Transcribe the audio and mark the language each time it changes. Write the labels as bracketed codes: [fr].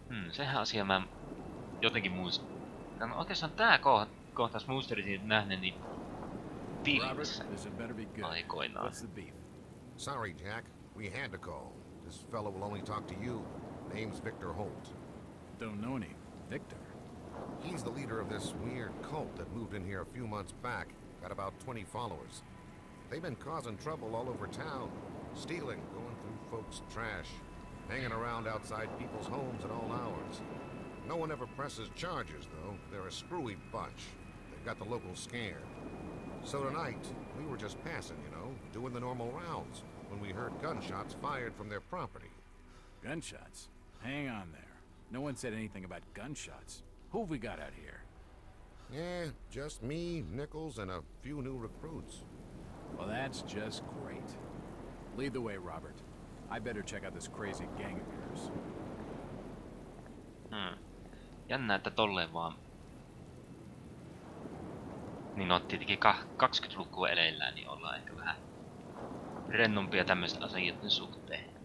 [fi] Sehän asia mä jotenkin muistan. No, oikeastaan tää kohtaus muistelisin nähneeni filmissä aikoinaan. [en] Sorry, Jack. We had to call. This fellow will only talk to you. Name's Victor Holt. Don't know any. Victor? He's the leader of this weird cult that moved in here a few months back. Got about 20 followers. They've been causing trouble all over town. Stealing, going through folks' trash, hanging around outside people's homes at all hours. No one ever presses charges, though. They're a screwy bunch. They've got the locals scared. So tonight, we were just passing, you know, doing the normal rounds, when we heard gunshots fired from their property. Gunshots? Hang on there. No one said anything about gunshots. Who have we got out here? Yeah, just me, Nichols, and a few new recruits. Well, that's just great. Lead the way, Robert. I better check out this crazy gang of yours. [fi] Jännä, että tolleen vaan. Niin on tietenkin 20-lukua eleillään, niin ollaan ehkä vähän rennompia tämmöisten asioiden suhteen.